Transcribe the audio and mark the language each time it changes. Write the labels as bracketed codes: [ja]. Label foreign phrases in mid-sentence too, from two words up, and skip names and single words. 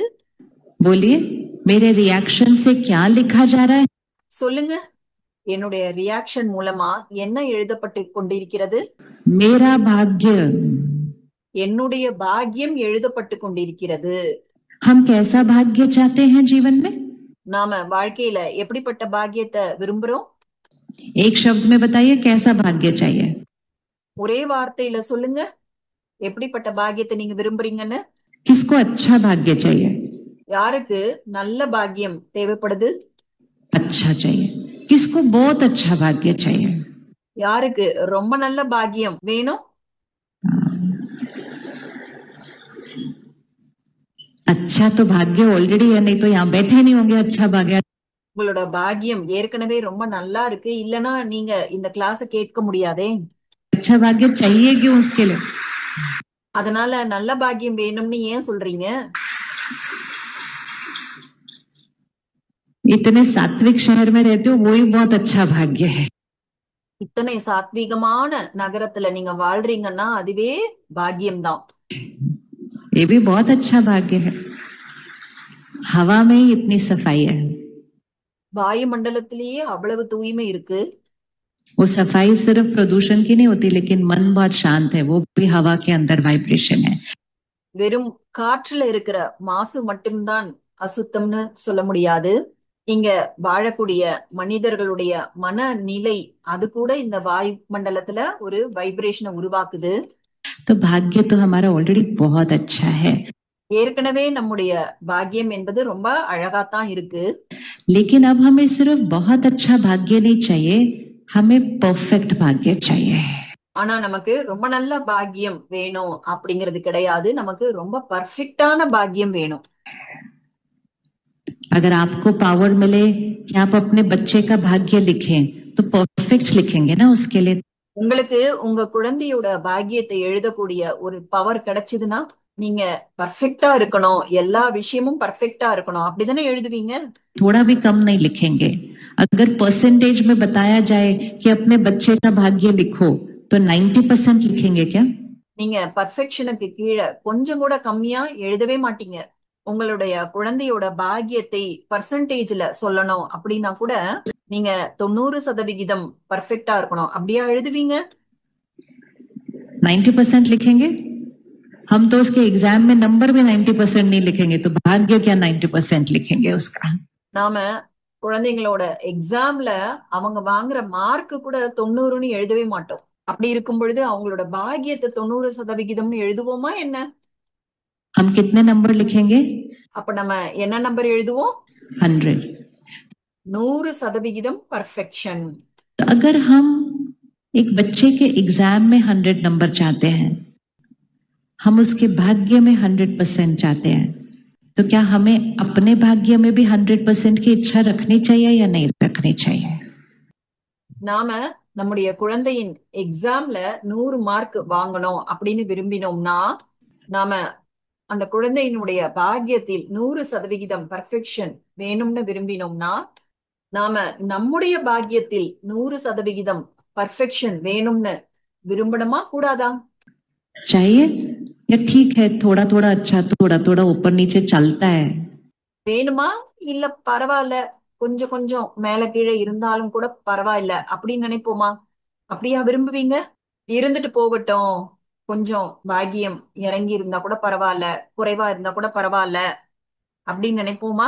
[hi] बोलिए, मेरे रिएक्शन से क्या लिखा जा रहा है. [ta] சொல்லுங்க, என்னுடைய ரியாக்ஷன் மூலமா என்ன எழுதப்பட்டு கொண்டிருக்கிறது? [hi] मेरा भाग्य. [ta] என்னுடைய பாக்கியம் எழுதப்பட்டு கொண்டிருக்கிறது. [hi] हम कैसा भाग्य चाहते हैं जीवन में? [ta] நாம வாழ்க்கையில எப்படிப்பட்ட பாக்கியத்தை விரும்புறோம்? [hi] एक शब्द में बताइए, कैसा भाग्य चाहिए? [ta] ஒரே வார்த்தையில சொல்லுங்க, எப்படிப்பட்ட பாக்கியத்தை நீங்க விரும்புறீங்கன்னு. [hi] किसको अच्छा भाग्य चाहिए? [ta] யாருக்கு நல்ல பாக்கியம் தேவைப்படுது? [hi] अच्छा चाहिए. किसको बहुत अच्छा भाग्य चाहिए? [ta] யாருக்கு ரொம்ப நல்ல பாக்கியம் வேணும்? [hi] अच्छा तो भाग्य ऑलरेडी है, नहीं तो यहाँ बैठे नहीं होंगे. अच्छा भाग्य. [ta] உங்களோட பாக்கியம் ஏற்கனவே ரொம்ப நல்லா இருக்கு, இல்லனா நீங்க இந்த கிளாஸ கேட்க முடியாதே. [hi] अच्छा भाग्य चाहिए क्यों उसके लिए? [ta] அதனால நல்ல பாக்கியம் வேணும்னு ஏன் சொல்றீங்க? [hi] इतने सात्विक शहर में रहते हो, वही बहुत अच्छा भाग्य है. [ta] இத்தனை சாத்வீகமான நகரத்துல நீங்க வாழ்றீங்கன்னா அதுவே பாக்கியம்தான். [hi] ये भी बहुत अच्छा भाग्य है. हवा में ही इतनी सफाई है. [ta] வாயு மண்டலத்திலேயே அவ்வளவு தூய்மை இருக்கு. [hi] वो सफाई सिर्फ प्रदूषण की नहीं होती, लेकिन मन बहुत शांत है. वो भी हवा के अंदर वाइब्रेशन है. [ta] வெறும் காற்றுல இருக்கிற மாசு மட்டும்தான் அசுத்தம்னு சொல்ல முடியாது. இங்க வாழக்கூடிய மனிதர்களுடைய மனநிலை அது கூட இந்த வாயு மண்டலத்துல ஒரு வைப்ரேஷனை உருவாக்குது. [hi] तो भाग्य तो हमारा ऑलरेडी बहुत अच्छा है. [ta] ஏற்கனவே நம்முடைய பாக்கியம் என்பது ரொம்ப அழகாத்தான் இருக்கு. [hi] लेकिन अब हमें सिर्फ बहुत अच्छा भाग्य नहीं चाहिए, हमें परफेक्ट भाग्य चाहिए. [ta] ஆனா நமக்கு ரொம்ப நல்ல பாக்கியம் வேணும் அப்படிங்கிறது கிடையாது, நமக்கு ரொம்ப பர்ஃபெக்டான பாக்கியம் வேணும். [hi] अगर आपको पावर मिले कि आप अपने बच्चे का भाग्य लिखें, तो परफेक्ट लिखेंगे ना उसके लिए. [ta] உங்களுக்கு உங்க குழந்தையோட பாக்கியத்தை எழுதக்கூடிய ஒரு பவர் கிடைச்சதுன்னா நீங்க பர்ஃபெக்டா இருக்கணும், எல்லா விஷயமும் பர்ஃபெக்டா இருக்கணும் அப்படிதானே எழுதுவீங்க. [hi] थोड़ा भी कम नहीं लिखेंगे. अगर परसेंटेज में बताया जाए कि अपने बच्चे का भाग्य लिखो, तो 90% लिखेंगे क्या? [ta] நீங்க பர்ஃபெக்ஷனுக்கு கீழே கொஞ்சம் கூட கம்மியா எழுதவே மாட்டீங்க. உங்களுடைய குழந்தையோட பாக்கியத்தை பர்சன்டேஜ்ல சொல்லணும் அப்படின்னா கூட நீங்க 90% பர்ஃபெக்டா இருக்கணும் அப்படியா எழுதுவீங்க? [hi] 90% लिखेंगे. हम तो उसके एग्जाम में नंबर भी 90% नहीं लिखेंगे, तो भाग्य क्या 90% लिखेंगे उसका? [ta] நாம குழந்தைங்களோட எக்ஸாம்ல அவங்க வாங்குற மார்க் கூட 90ன்னு எழுதவே மாட்டோம். அப்படி இருக்கும் பொழுது அவங்களோட பாக்கியத்தை 90% எழுதுவோமா என்ன? [hi] हम कितने नंबर लिखेंगे? [ta] அப்ப நம்ம என்ன நம்பர் எழுதுவோம்? 100. [hi] 100% परफेक्शन. तो अगर हम एक बच्चे के एग्जाम में 100 नंबर चाहते हैं, हम उसके भाग्य में 100% चाहते हैं, तो क्या हमें अपने भाग्य में भी 100% की इच्छा रखनी चाहिए या नहीं रखनी चाहिए? [ta] நாம நம்முடைய குழந்தையின் எக்ஸாம்ல 100 மார்க் வாங்கணும் அப்படின்னு விரும்பினோம்னா நாம அந்த குழந்தையினுடைய பாக்கியத்தில் 100% பர்ஃபெக்ஷன் வேணும்னு விரும்பினோம்னா நாம நம்முடைய பாக்கியத்தில் 100% பர்ஃபெக்ஷன் வேணும்னு விரும்பணுமா கூடாதா? [hi] चाहिए या ठीक है, थोड़ा थोड़ा अच्छा, थोड़ा थोड़ा ऊपर नीचे चलता है? [ta] வேணுமா இல்ல பரவாயில்ல, கொஞ்சம் கொஞ்சம் மேல கீழே இருந்தாலும் கூட பரவாயில்ல அப்படின்னு நினைப்போமா? அப்படியா விரும்புவீங்க? இருந்துட்டு போகட்டும், கொஞ்சம் பாக்கியம் இறங்கி இருந்தா கூட பரவாயில்ல, குறைவா இருந்தா கூட பரவாயில்ல அப்படின்னு நினைப்போமா?